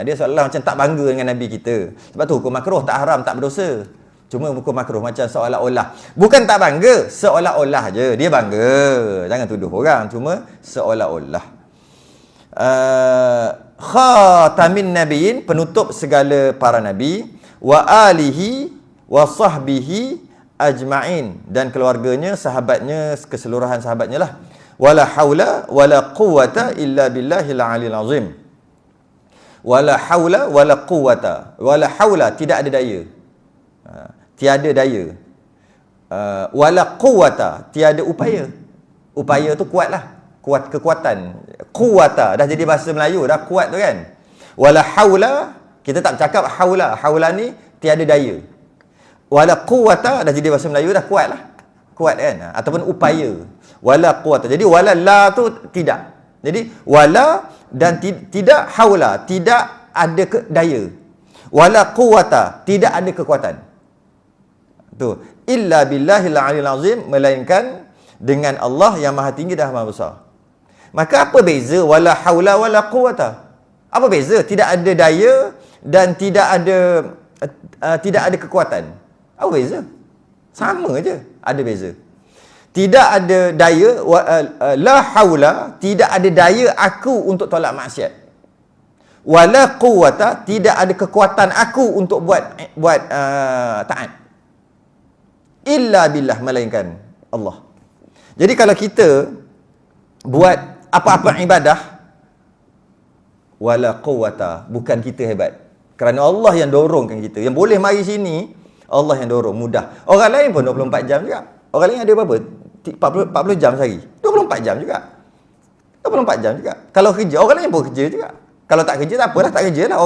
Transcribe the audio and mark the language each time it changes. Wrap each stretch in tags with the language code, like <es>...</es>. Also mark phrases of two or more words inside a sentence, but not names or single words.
<ms>Dia seolah macam tak bangga dengan Nabi kita. Sebab tu hukum makruh, tak haram, tak berdosa. Cuma hukum makruh macam seolah-olah. Bukan tak bangga, seolah-olah je. Dia bangga. Jangan tuduh orang. Cuma seolah-olah.</ms> <ar>خاتم النبيين,</ar> <ms>penutup segala para nabi.</ms> <ar>وآله وصحبه أجمعين.</ar> <ms>Dan keluarganya, sahabatnya, keseluruhan sahabatnya lah.</ms> <ar>ولا حول ولا قوة إلا بالله العلي العظيم. ولا حول ولا قوة. ولا حول,</ar> <ms>tidak ada daya. Tiada daya.</ms> <ar>ولا قوة,</ar> <ms>tiada upaya. Upaya tu kuatlah. Kekuatan. Quwwata dah jadi bahasa Melayu dah, kuat tu kan.</ms> <ar>ولا حول,</ar> <ms>kita tak bercakap haula. Haula ni tiada daya.</ms> <ar>ولا قوة</ar> <ms>dah jadi bahasa Melayu dah, kuatlah. Kuat kan? Ataupun upaya.</ms> <ar>ولا قوة.</ar> <ms>Jadi wala la tu tidak. Jadi wala dan tidak haula, tidak ada daya.</ms> <ar>ولا قوة,</ar> <ms>tidak ada kekuatan. Tu,</ms> <ar>إلا بالله العلي العظيم,</ar> <ms>melainkan dengan Allah yang Maha Tinggi dan Maha Besar. Maka apa beza</ms> <ar>ولا حول ولا قوة?</ar> <ms>Apa beza? Tidak ada daya dan tidak ada kekuatan. Apa beza? Sama je, ada beza. Tidak ada daya,</ms> <ar>لا حول,</ar> <ms>tidak ada daya aku untuk tolak maksiat.</ms> <ar>ولا قوة,</ar> <ms>tidak ada kekuatan aku untuk buat taat.</ms> <ar>إلا بالله,</ar> <ms>melainkan Allah. Jadi kalau kita buat apa-apa ibadah,</ms> <ar>ولا قوة,</ar> <ms>bukan kita hebat. Kerana Allah yang dorongkan kita. Yang boleh mari sini, Allah yang dorong, mudah. Orang lain pun 24 jam juga. Orang lain ada berapa? 40 jam sehari. 24 jam juga. 24 jam juga. Kalau kerja, orang lain pun kerja juga. Kalau tak kerja, tak apalah, tak kerja lah.</ms>